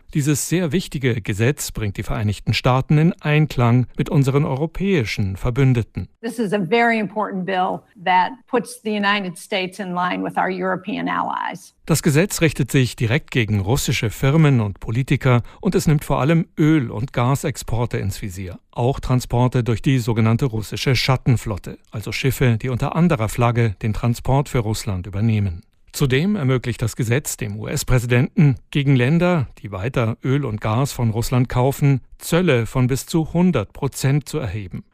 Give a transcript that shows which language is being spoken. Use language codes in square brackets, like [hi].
[de] Dieses sehr wichtige Gesetz bringt die Vereinigten Staaten in Einklang mit unseren europäischen Verbündeten. [en] This is a very important bill that puts the United States in line with our European allies. [de] Das Gesetz richtet sich direkt gegen russische Firmen und Politiker und es nimmt vor allem Öl- und Gasexporte ins Visier. Auch Transporte durch die sogenannte russische Schattenflotte, also Schiffe, die unter anderer Flagge den Transport für Russland übernehmen. Zudem ermöglicht das Gesetz dem US-Präsidenten, gegen Länder, die weiter Öl und Gas von Russland kaufen, Zölle von bis zu 100% zu erheben.